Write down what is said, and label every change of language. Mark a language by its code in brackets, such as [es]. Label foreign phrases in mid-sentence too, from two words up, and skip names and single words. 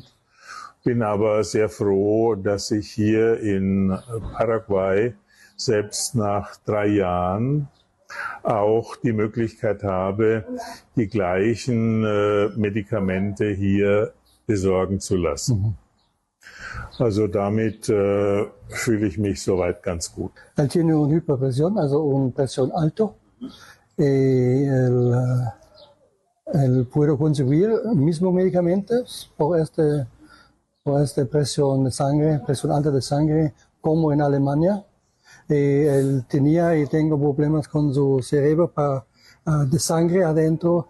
[de] Bin aber sehr froh, dass ich hier in Paraguay selbst nach 3 Jahren auch die Möglichkeit habe, die gleichen Medikamente hier besorgen zu lassen. Also damit fühle ich mich soweit ganz gut. [es] Él tiene una hiperpresión, also una presión alta. Él puede conseguir mismos medicamentos por esta presión de sangre, presión alta de sangre, como en Alemania. Él tenía y tengo problemas con su cerebro de sangre adentro.